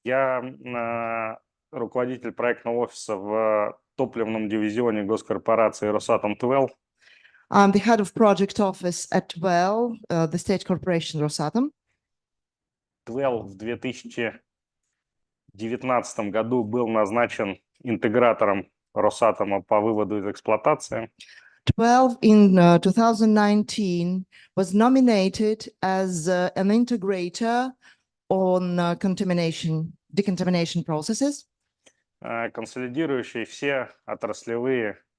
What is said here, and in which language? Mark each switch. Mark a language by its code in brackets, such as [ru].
[ru] Я руководитель проектного офиса в топливном дивизионе госкорпорации Росатом-12. [en] I'm the head of project office at 12, the state corporation Rosatom. [ru] 12 в 2019 году был назначен интегратором Росатома по выводу из эксплуатации. [en] 12 in 2019 was nominated as an integrator on decontamination processes. [ru] Консолидирующий все отраслевые.